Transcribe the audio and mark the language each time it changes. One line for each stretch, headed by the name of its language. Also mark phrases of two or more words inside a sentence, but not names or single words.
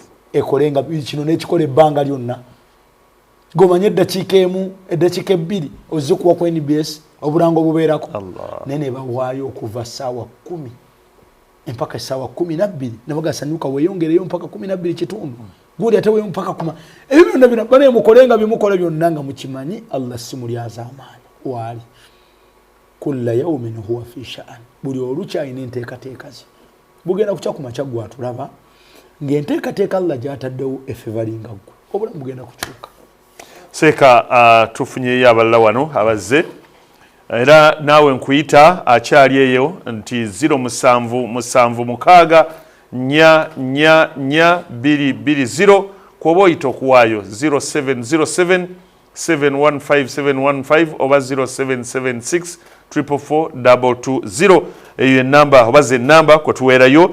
Ganda: ekolenga kino n'ekikola ebbanga lyonna gomanye eddakiika emu eddakiika ebbiri ozze kuwa ku NBS obulango bubeerako naye ne bawaayo okuva ssaawa 10 mpaka ssaawa 12 ne bagasanyuka weeyongereyo mpaka 12 kitundu guli ate weeyo mpaka kuma ebyo byonna bino bane mukolenga bimukola byonna nga mukimanyi Allah si mulyaza amaanyi wali
Arabic: kulla yawmin huwa fi sha'an
Ganda: buli olukya ayina enteekateeka ze bugenda kukya ku makya gwe atulaba ng'enteekateeka Allah gy'ataddewo effe balinga ggwe obulamu bugenda kukyuka seeka tufunyeyo abalala wano abazze era naawe nkuyita akyali eyo nti 076 kwoba oyita okuwaayo 0707 715 715 oba 0776 444 220 eyo enamba obaze enamba kwe tuweerayo.